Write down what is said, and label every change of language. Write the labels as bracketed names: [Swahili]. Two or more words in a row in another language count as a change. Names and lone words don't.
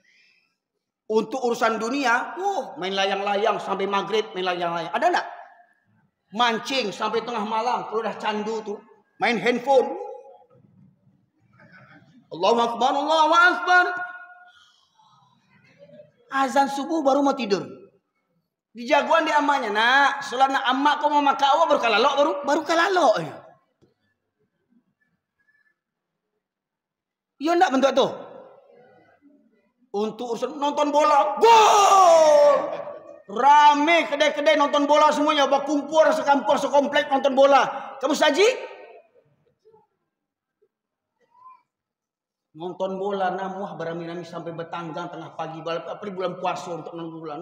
[Indonesian] Untuk urusan dunia, main layang-layang sampai maghrib, main layang-layang. Ada enggak? Mancing sampai tengah malam. Kalau udah candu tuh. Main handphone. [Arabic] الله أكبر، الله أكبر. [Indonesian] Azan subuh baru mau tidur. [Minangkabau] Di jagoan di amanya. Nak, sholat nak amak kau mau makan awak baru kalalok baru kalalok. [Indonesian] Iya enggak bentuk tuh? Untuk urusan nonton bola, gol! Rame kedai-kedai nonton bola semuanya, berkumpul sekampung sekomplek nonton bola. Kamu saji? [Minangkabau] Nonton bola namuah berami-rami sampai bertanggang tengah pagi balap apalagi bulan puasa untuk nonton bola.